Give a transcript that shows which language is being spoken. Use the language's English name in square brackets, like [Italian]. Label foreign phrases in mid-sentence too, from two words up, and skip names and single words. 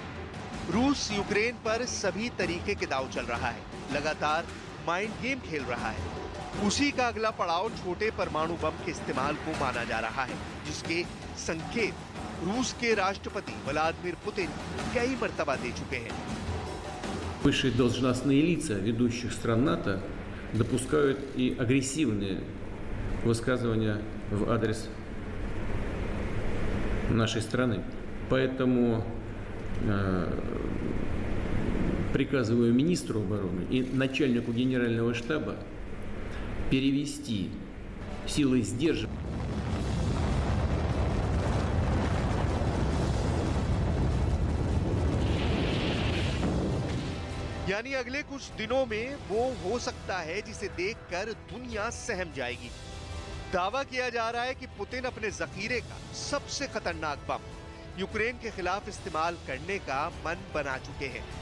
[Hindi] रूस यूक्रेन पर सभी तरीके के दांव चल रहा है, लगातार [English] mind game [Hindi] खेल रहा है। उसी का अगला पड़ाव छोटे परमाणु बम के इस्तेमाल को माना जा रहा है, जिसके संकेत रूस के राष्ट्रपति व्लादिमीर पुतिन कई मर्तबा दे चुके हैं। [Russian] Высшие должностные лица ведущих стран НАТО допускают и агрессивные высказывания в адрес нашей страны. Поэтому приказываю министру обороны и начальнику генерального штаба перевести силы сдерживания. [Hindi] यानी अगले कुछ दिनों में वो हो सकता है जिसे देखकर दुनिया सहम जाएगी। दावा किया जा रहा है कि पुतिन अपने जखीरे का सबसे खतरनाक बम यूक्रेन के खिलाफ इस्तेमाल करने का मन बना चुके हैं।